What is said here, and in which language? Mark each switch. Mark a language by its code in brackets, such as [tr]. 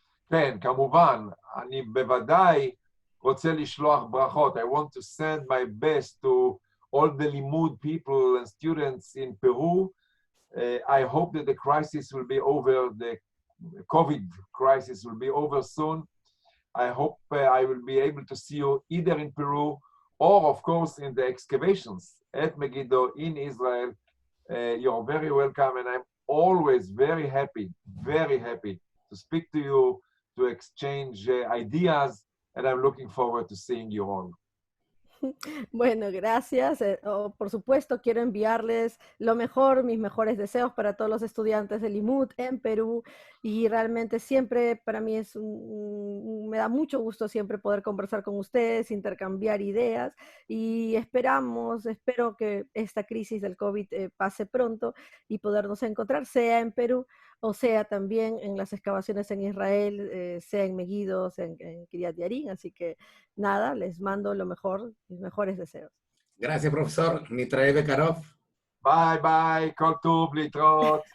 [he] כן, כמובן, אני בוודאי רוצה לשלוח ברכות. [en] I want to send my best to all the לימוד people and students in Peru. I hope that the crisis will be over, the COVID crisis will be over soon. I hope I will be able to see you either in Peru or, of course, in the excavations at Megiddo in Israel. You're very welcome, and I'm always very happy to speak to you, to exchange ideas, and I'm looking forward to seeing you all. [es] Bueno, gracias. Por supuesto, quiero enviarles lo mejor, mis mejores deseos para todos los estudiantes de Limud en Perú, y realmente siempre para mí me da mucho gusto siempre poder conversar con ustedes, intercambiar ideas, y espero que esta crisis del COVID pase pronto y podernos encontrar, sea en Perú o sea también en las excavaciones en Israel, sea en Megiddo, sea en Kiryat Yarim. Así que nada, les mando lo mejor, mis mejores deseos. Gracias, profesor. [he] נתראה בקרוב. [en] Bye bye, [he] כל טוב, להתראות.